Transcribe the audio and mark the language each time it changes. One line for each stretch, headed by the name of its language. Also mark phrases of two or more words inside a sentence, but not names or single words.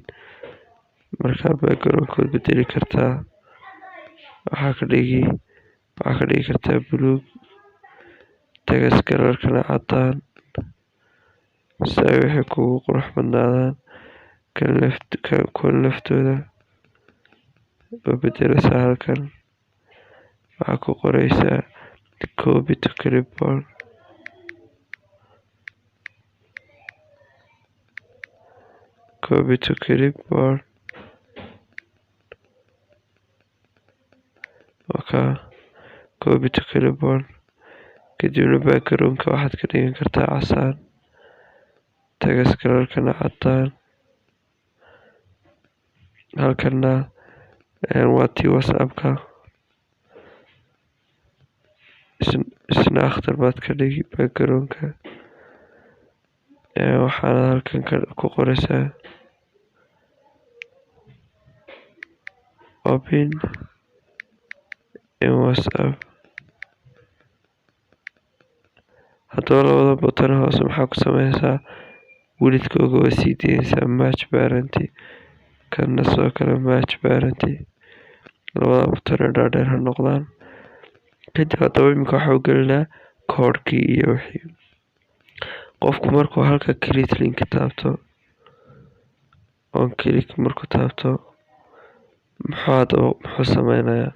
Somali: marka background-kood bedeli kartaa, waxaa ka dhigi kartaa buluug,
English: text color-kana
Somali: cadaan si ay wixii kugu qurux badnaadaan. kuwan laftooda oo bedeleysaa halkan waxaa ku qoraysaa
English: copy to clipboard. copy to clipboard
Somali: kadibna background-ka waxaad ka dhigan kartaa casaan,
English: text color-kana
Somali: cadaan. halkana waa tii whatsapp-ka isna akhtar baad ka dhigi background-ka. waxaana halkan ku qoraysaa
English: open in whatsapp.
Somali: haddaba labada button hoose maxaa ku sameynaysaa welidkooga waa sii daynaysaa
English: match parent,
Somali: kana soo kale
English: match parent.
Somali: labada button ee dhaadheer ha noqdaan. kadib haddaba iminka waxaa u gelinaa koodhkii iyo wixii. qofku markuu halka
English: create link
Somali: taabto
English: on click
Somali: markuu taabto muxuu sameynayaa?